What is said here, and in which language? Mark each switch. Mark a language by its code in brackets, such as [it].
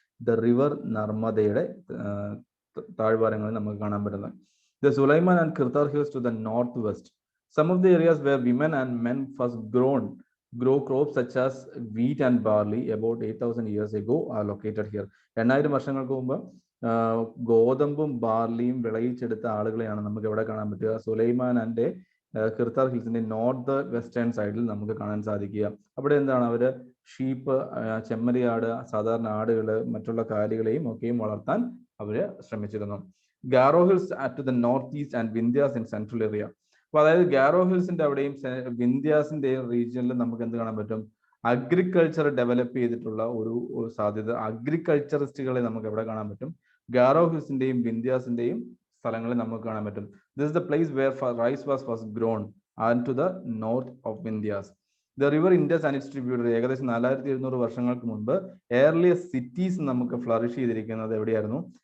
[ml] The river നർമ്മദയുടെ താഴ്വാരങ്ങളിൽ നമുക്ക് കാണാൻ പറ്റുന്നത്. [en] The Sulaiman and Kirthar hills to the north west. Some of the areas where women and men first grow crops such as wheat and barley about 8,000 years ago are located here. [ml] 2000 വർഷങ്ങൾക്ക് മുമ്പ് ഗോതമ്പും ബാർലിയും വിളയിച്ചെടുത്ത ആളുകളെയാണ് നമുക്ക് എവിടെ കാണാൻ പറ്റുക? സുലൈമാൻ ആൻഡ് കിർത്താർ ഹിൽസിന്റെ നോർത്ത് വെസ്റ്റേൺ സൈഡിൽ നമുക്ക് കാണാൻ സാധിക്കുക. അവിടെ എന്താണ്? അവര് ഷീപ്പ്, ചെമ്മരിയാട്, സാധാരണ ആടുകള്, മറ്റുള്ള കാലികളെയും ഒക്കെയും വളർത്താൻ അവര് ശ്രമിച്ചിരുന്നു. [en] Garo hills at the north east and Vindhyas in central area. [ml] അപ്പൊ അതായത് ഗാരോ ഹിൽസിന്റെ അവിടെയും വിന്ധ്യാസിന്റെയും റീജിയനിൽ നമുക്ക് എന്ത് കാണാൻ പറ്റും? അഗ്രികൾച്ചർ ഡെവലപ്പ് ചെയ്തിട്ടുള്ള ഒരു സാധ്യത, അഗ്രികൾച്ചറിസ്റ്റുകളെ നമുക്ക് എവിടെ കാണാൻ പറ്റും? ഗാരോ ഹിൽസിന്റെയും വിന്ധ്യാസിന്റെയും സ്ഥലങ്ങളിൽ നമുക്ക് കാണാൻ പറ്റും. [en] This is the place where rice was first grown and to the north of Vindhyas. The river Indus and its tributary, [ml] ഏകദേശം 4700 വർഷങ്ങൾക്ക് മുമ്പ് earliest cities നമുക്ക് ഫ്ലറിഷ് ചെയ്തിരിക്കുന്നത് എവിടെയായിരുന്നു?